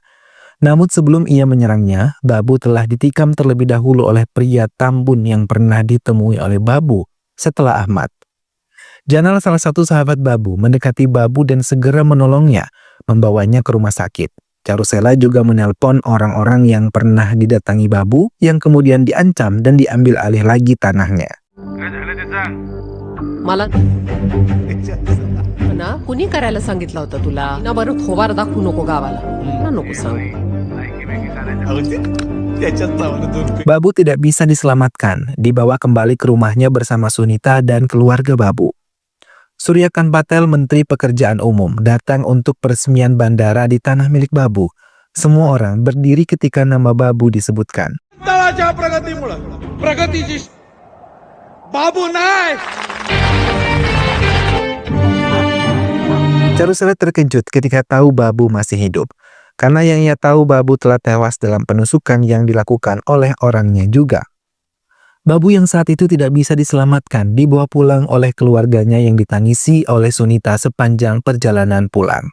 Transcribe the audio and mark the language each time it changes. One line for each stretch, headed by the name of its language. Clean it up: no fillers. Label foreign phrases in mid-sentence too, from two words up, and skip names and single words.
Indonesian: Namun sebelum ia menyerangnya, Babu telah ditikam terlebih dahulu oleh pria Tambun yang pernah ditemui oleh Babu setelah Ahmad. Janal, salah satu sahabat Babu, mendekati Babu dan segera menolongnya, membawanya ke rumah sakit. Charusela juga menelpon orang-orang yang pernah didatangi Babu yang kemudian diancam dan diambil alih lagi tanahnya.
Marathi: मला ना कुणी करायला सांगितलं होतं तुला ना बरं थोबार दाखवू नको गावाला ना नको सांग
Indonesian: Babu tidak bisa diselamatkan, dibawa kembali ke rumahnya bersama Sunita dan keluarga Babu. Suryakan Patel, Menteri Pekerjaan Umum, datang untuk peresmian bandara di tanah milik Babu. Semua orang berdiri ketika nama Babu disebutkan.
Marathi: तळाच्या प्रगतीमुळं प्रगतीची बाबू नाही.
Indonesian: Charusela terkejut ketika tahu Babu masih hidup, karena yang ia tahu Babu telah tewas dalam penusukan yang dilakukan oleh orangnya juga. Babu yang saat itu tidak bisa diselamatkan dibawa pulang oleh keluarganya yang ditangisi oleh Sunita sepanjang perjalanan pulang.